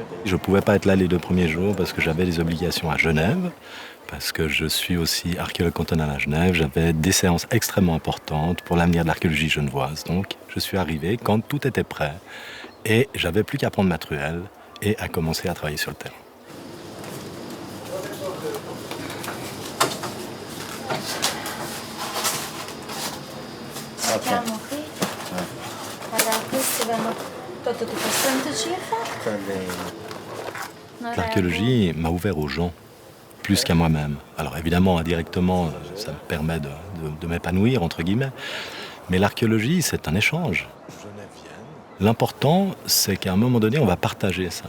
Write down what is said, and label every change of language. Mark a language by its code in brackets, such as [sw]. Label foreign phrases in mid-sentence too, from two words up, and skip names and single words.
[fr] Je ne pouvais pas être là les 2 premiers jours parce que j'avais des obligations à Genève, parce que je suis aussi archéologue cantonal à Genève. J'avais des séances extrêmement importantes pour l'avenir de l'archéologie genevoise. Donc je suis arrivé quand tout était prêt et j'avais plus qu'à prendre ma truelle et à commencer à travailler sur le terrain. [it] Siamo qui. Allora, questi vanno tutto questo ci fa. [fr] L'archéologie m'a ouvert aux gens, plus qu'à moi-même. Alors évidemment, indirectement, ça me permet de m'épanouir, entre guillemets, mais l'archéologie, c'est un échange. L'important, c'est qu'à un moment donné, on va partager ça.